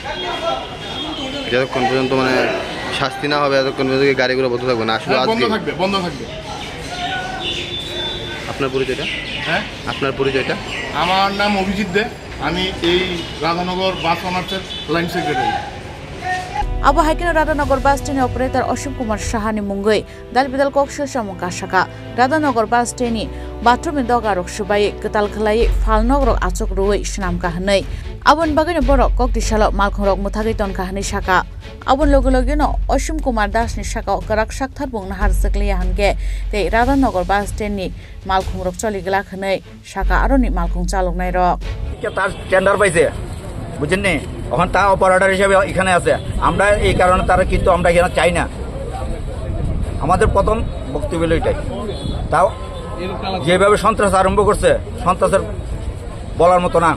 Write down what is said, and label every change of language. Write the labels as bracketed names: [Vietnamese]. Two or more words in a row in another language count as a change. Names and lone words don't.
[Bangla] যতক্ষণ পর্যন্ত মানে শাস্তি না হবে ততক্ষণ পর্যন্ত গাড়িগুলো বন্ধ থাকবে না? আসলে বন্ধ থাকবে। আপনার পরিচয়টা? হ্যাঁ, আপনার পরিচয়টা? আমার নাম অভিজিৎ দে, আমি এই রাধানগর বাস অনার্সের লাইন সেক্রেটারি। [Kok Borok] अब हाइकेन राधानगर बास स्टेनी ऑपरेटर असीम कुमार साहानि मुंगै दालबिदाल कक्सिल सामं काशाका राधानगर बास स्टेनी बाथरूम दगा रक सुबाय गताल खलाय फालनगर आचक रुयै स्नाम काहनै आबन बागैनो बरक कक्टिशाल मालखं रक मुथागै तन काहनै शाखा आबन लोगो लोगोनो असीम कुमार दासनि शाखा कराक साकथार बुंनो हारसकलिया हानगे ते राधानगर बास स्टेनी मालखं रक चलिगला खनै शाखा आरोनि मालखं चालकनाय रक [Bangla] তার টেন্ডার পাইছে, বুঝছেন নি? এখন তা অপারেটর হিসেবে এখানে আছে। আমরা এই কারণে তারা কিন্তু আমরা এখানে চাই না। আমাদের প্রথম বক্তব্য এটাই। তাও যেভাবে সন্ত্রাস আরম্ভ করছে, সন্ত্রাসের বলার মতো না।